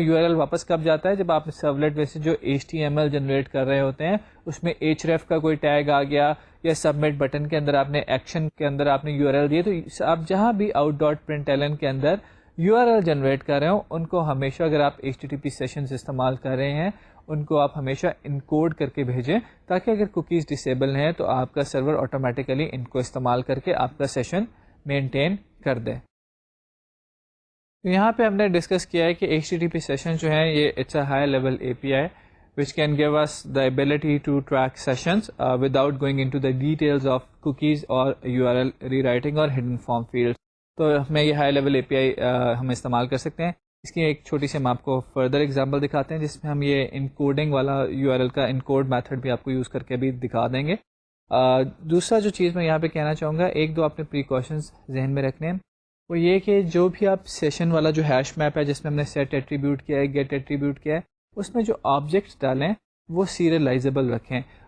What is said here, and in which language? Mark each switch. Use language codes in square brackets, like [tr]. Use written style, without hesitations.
[ur] You R L واپس کب جاتا ہے, جب آپ سرولیٹ میں سے جو HTML جنریٹ کر رہے ہوتے ہیں اس میں href کا کوئی ٹیگ آ گیا, یا سبمٹ بٹن کے اندر آپ نے ایکشن کے اندر آپ نے یو آر ایل دیے, تو آپ جہاں بھی out.println کے اندر یو آر ایل جنریٹ کر رہے ہوں ان کو ہمیشہ, اگر آپ HTTP سیشنز استعمال کر رہے ہیں, ان کو آپ ہمیشہ انکوڈ کر کے بھیجیں, تاکہ اگر کوکیز ڈسیبل ہیں تو آپ کا سرور آٹومیٹیکلی ان کو استعمال کر کے آپ کا سیشن مینٹین کر دے. یہاں پہ ہم نے ڈسکس کیا ہے کہ HTTP سیشن جو ہیں یہ [en] It's a high level API which can give us the ability to track sessions without going into the details of cookies or URL rewriting or hidden form fields. [ur] تو ہمیں یہ high level API ہم استعمال کر سکتے ہیں. اس کی ایک چھوٹی سی ہم آپ کو فردر ایگزامپل دکھاتے ہیں جس میں ہم یہ انکوڈنگ والا URL کا انکوڈ میتھڈ بھی آپ کو یوز کر کے بھی دکھا دیں گے. دوسرا جو چیز میں یہاں پہ کہنا چاہوں گا, ایک دو آپ نے پریکاشنز ذہن میں رکھنے ہیں, وہ یہ کہ جو بھی آپ سیشن والا جو ہیش میپ ہے جس میں ہم نے سیٹ ایٹریبیوٹ کیا ہے, گیٹ ایٹریبیوٹ کیا ہے, اس میں جو آبجیکٹس ڈالیں وہ سیریلائزیبل رکھیں.